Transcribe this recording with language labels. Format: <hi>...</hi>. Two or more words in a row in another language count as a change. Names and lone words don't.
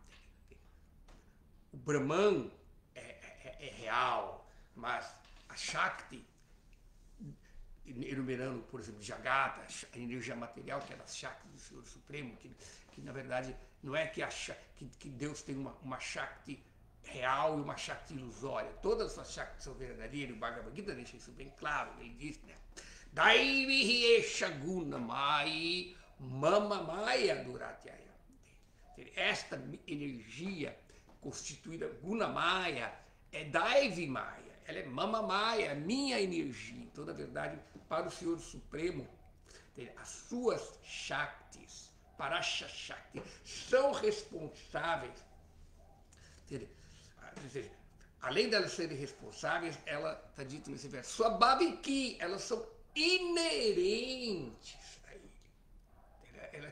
<pt>O Brahman é real, mas a Shakti, enumerando, por exemplo, Jagat, a energia material, que é das Shakti do Senhor Supremo, que na verdade não é que Deus tem uma Shakti real e uma Shakti ilusória. Todas as Shaktis são verdadeiras, e o Bhagavad Gita deixa isso bem claro. Ele diz, né?</pt> <sa>Daivihi esha gunamai mama maya duratyaya.</sa> <pt>Esta energia constituída Gunamaya é</pt> <sa>Daivi Maya,</sa> <pt>ela é</pt> <sa>Mama Maya,</sa> <pt>minha energia. Então, na verdade, para o Senhor Supremo, as suas Shaktis,</pt> <sa>Parasya Shakti,</sa> <pt>são responsáveis, além de elas serem responsáveis, ela está dito nesse verso, sua Babiki, elas são inerentes a ele.</pt>